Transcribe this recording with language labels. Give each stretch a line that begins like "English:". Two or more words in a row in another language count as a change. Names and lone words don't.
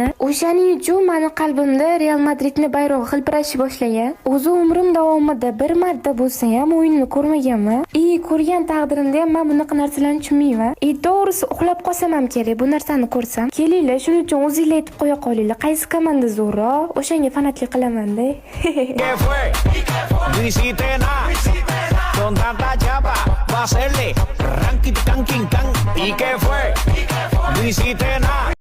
Uzbek: O'shaning uchun meni qalbimda Real Madridning bayrog'i hilpirashni boshlagan. O'zi umrim davomida bir marta bo'lsa ham o'yinni ko'rmaganman. Ko'rgan taqdirimda ham men bunaqa narsalarni tushunmayman. To'g'risi uxlab qolsam ham kerak bu narsani ko'rsam. Kelinglar, shuning uchun o'zingizlar aytib qo'ya qolinglar. Qaysi komanda zo'rroq? O'shanga fanatlik qilaman-da.
Spanish: Con tanta chapa va a hacerle ranking, y que fue, no hiciste nada.